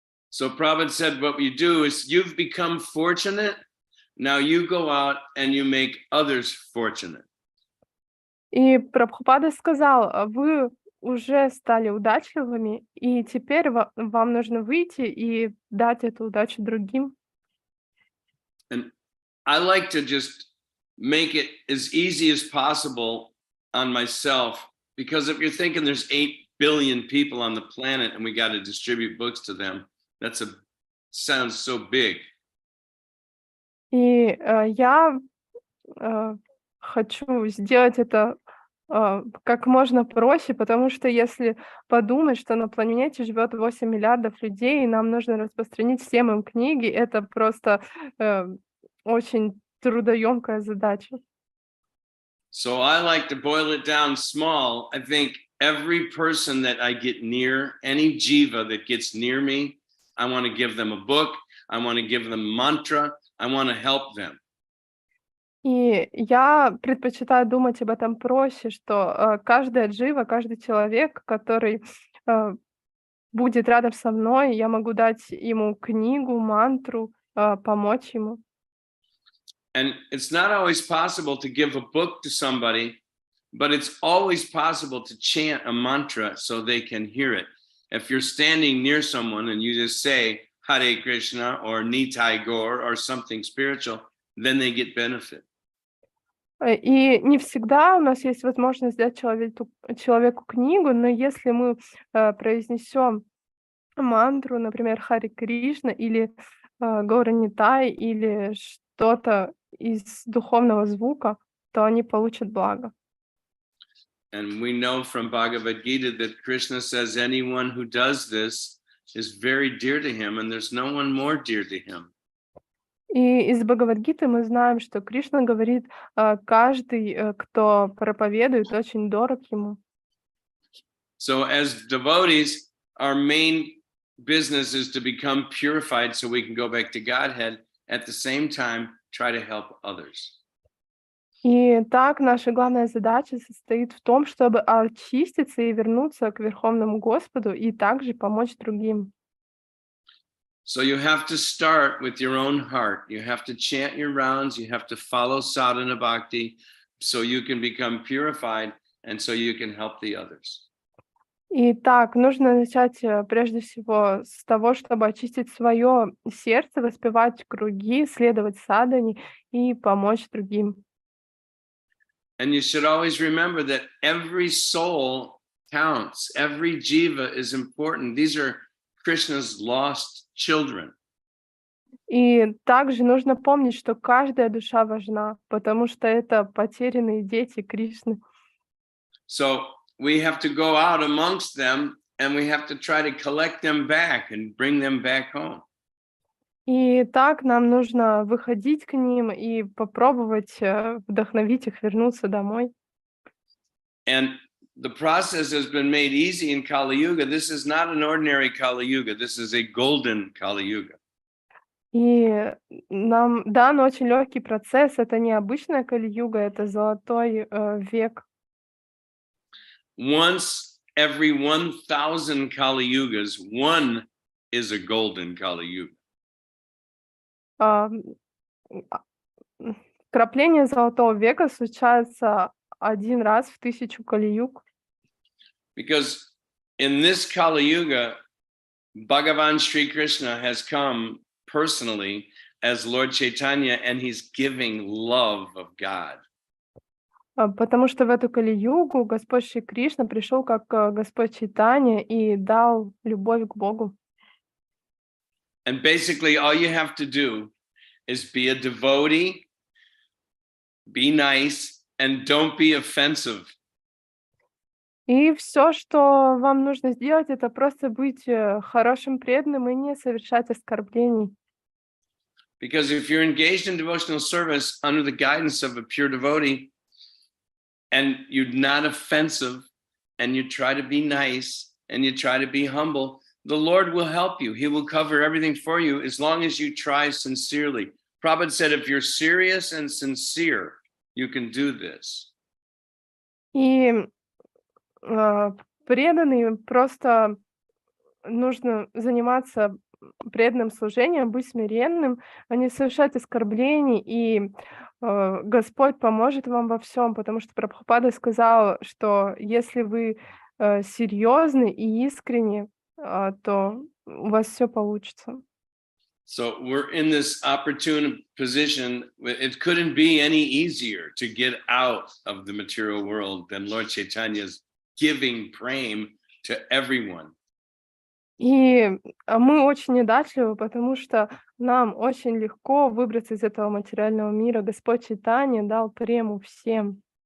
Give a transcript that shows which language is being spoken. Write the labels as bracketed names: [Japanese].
[English] So Prabhupada said, what you do is you've become fortunate. Now you go out and you make others fortunate. [Russian] И Прабхупада сказал: вы уже стали удачливыми, и теперь вам нужно выйти и дать эту удачу другим. [English] And I like to just make it as easy as possible on myself, because if you're thinking there's 8 billion people on the planet and we got to distribute books to them, sounds so big. [Russian] И я хочу сделать это как можно проще, потому что если подумать, что на планете живет 8 миллиардов людей, и нам нужно распространить всем им книги, это просто очень трудоемкая задача. [English] So I like to boil it down small. I think every person that I get near, any jiva that gets near me, I want to give them a book. I want to give them mantra. I want to help them. [Russian] И я предпочитаю думать об этом проще, что каждая джива, каждый человек, который будет рядом со мной, я могу дать ему книгу, мантру, помочь ему. [English] And it's not always possible to give a book to somebody, but it's always possible to chant a mantra so they can hear it. If you're standing near someone and you just say Hare Krishna or Nitai Gaur or something spiritual, then they get benefit. [Russian] И не всегда у нас есть возможность дать человеку книгу, но если мы произнесем мантру, например, Харе Кришна или Гаура Нитай или что-то из духовного звука, то они получат благо. [English] And we know from Bhagavad Gita that Krishna says anyone who does this is very dear to him, and there's no one more dear to him. [Russian] И из Бхагавад-гиты мы знаем, что Кришна говорит, каждый, кто проповедует, очень дорог ему. [English] So as devotees, our main business is to become purified so we can go back to Godhead. At the same time, try to help others. [Russian] И так наша главная задача состоит в том, чтобы очиститься и вернуться к Верховному Господу и также помочь другим. [English] So you have to start with your own heart. You have to chant your rounds. You have to follow sadhana bhakti so you can become purified and so you can help the others. [Russian] Итак, нужно начать прежде всего с того, чтобы очистить свое сердце, воспевать круги, следовать садхане и помочь другим. [English] And you should always remember that every soul counts. Every jiva is important. These are Krishna's lost children. [Russian] И также нужно помнить, что каждая душа важна, потому что это потерянные дети Кришны. [English] So we have to go out amongst them and we have to try to collect them back and bring them back home. [Russian] И так нам нужно выходить к ним и попробовать вдохновить их вернуться домой. [English] And the process has been made easy in Kali Yuga. This is not an ordinary Kali Yuga. This is a golden Kali Yuga. [Russian] И нам дан очень легкий процесс. Это не обычная Кали-юга, это золотой век. [English] Once every 1,000 Kali Yugas, one is a golden Kali Yuga. [Russian] Вкрапление золотого века случается один раз в 1000 Кали-юг. [English] Because in this Kali Yuga, Bhagavan Sri Krishna has come personally as Lord Chaitanya, and he's giving love of God. [Russian] Потому что в эту Кали-югу Господь Шри Кришна пришел как Господь Чайтанья и дал любовь к Богу. [English] And basically all you have to do is be a devotee, be nice, and don't be offensive. [Russian] И все, что вам нужно сделать, это просто быть хорошим преданным и не совершать оскорблений. [English] Because if you're engaged in devotional service under the guidance of a pure devotee, and you're not offensive, and you try to be nice, and you try to be humble, the Lord will help you. He will cover everything for you as long as you try sincerely. Prabhupada said, if you're serious and sincere, you can do this. [Russian] И преданный просто нужно заниматься преданным служением, быть смиренным, а не совершать оскорблений, и Господь поможет вам во всем, потому что Прабхупада сказал, что если вы серьезны и искренни, то у вас все получится. [English] So we're in this opportune position. It couldn't be any easier to get out of the material world than Lord Chaitanya's giving prem to everyone. [Russian] И мы очень удачливы, потому что нам очень легко выбраться из этого материального мира. Господь Чайтанья дал прему всем.